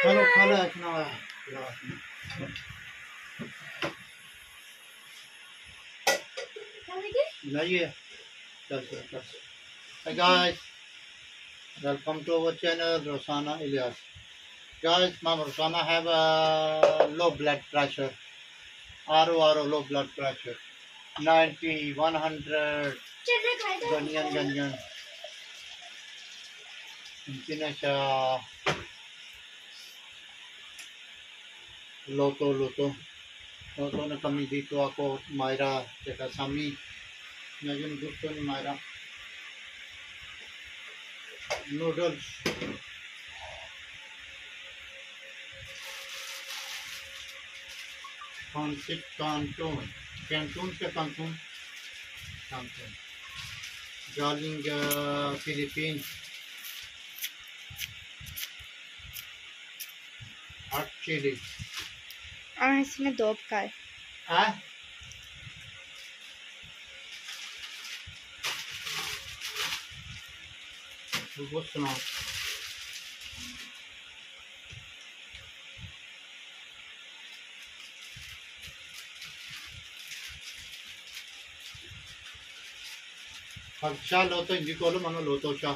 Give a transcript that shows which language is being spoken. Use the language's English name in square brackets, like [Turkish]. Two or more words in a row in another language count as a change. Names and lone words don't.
[English] Hi guys, welcome to our channel Rosana Ilyas. Guys, Mom Rosana have a low blood pressure. RO low blood pressure. 90, 100. [Filipino] Ganyan. Hindi na siya loto. Loto na kami dito ako, Myra, tsaka Sami. Ngayon gusto ni Myra. Noodles. Pancit Canton. Canton ke Canton? Canton. Galing Philippines. [English] Hot chili. [Hindi] इसमें 2 का है। [Filipino] Ah? Ubos na. Pag siya loto, hindi ko alam ano loto siya.